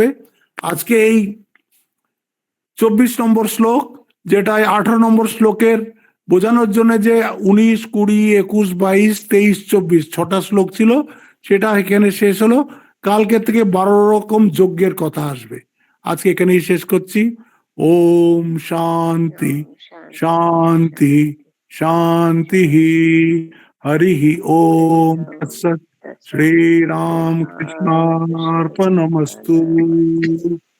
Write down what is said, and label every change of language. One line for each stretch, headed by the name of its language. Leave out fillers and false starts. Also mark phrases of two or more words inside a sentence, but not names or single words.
Bangla: আজকে এই 24 নম্বর শ্লোক, যেটা 18 নম্বর শ্লোকের বোঝানোর জন্য যে 19, 20, 21, 22, 23, 24 6টা শ্লোক ছিল, সেটা এখানে শেষ হলো। কালকে থেকে 12 রকম যজ্ঞের কথা আসবে। আজকে এখানেই শেষ করছি।
Sanskrit: ओम शांति शांति शांति। हरि ओम तत्सत्। श्री राम कृष्णार्पणमस्तु।